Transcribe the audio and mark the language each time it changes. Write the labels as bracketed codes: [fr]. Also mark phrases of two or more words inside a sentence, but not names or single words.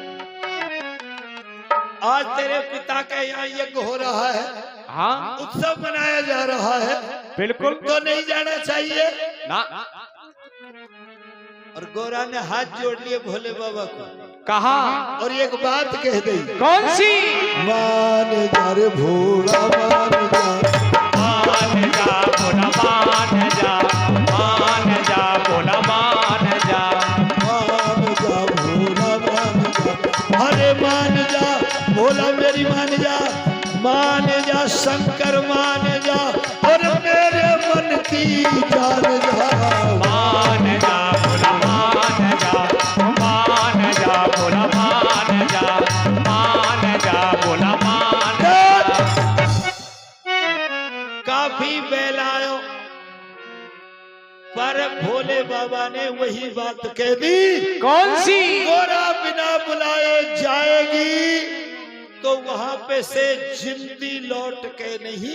[hi] जय हो जय हो। आज तेरे पिता के यहाँ यज्ञ हो रहा है, हाँ उत्सव मनाया जा रहा है, बिल्कुल तो नहीं जाना चाहिए। ना। और गोरा ने हाथ जोड़ लिए भोले बाबा को, कहा और एक बात कह दी, कौन सी? मान जा रे भोला मान जा, मान जा भोला मान जा, मान जा भोला मान जा, मान जा भोला मान जा, अरे मान जा भोला मेरी मान जा शंकर मान जा, और मेरे मन की जान जा, मान जा भोला मान जा, मान जा भोला मान जा, मान जा भोला मान जा। काफी बहलायो, पर भोले बाबा ने वही बात कह दी, कौन सी? गोरा बिना बुलाए जाएगी तो वहां पे से जिंदी लौट के नहीं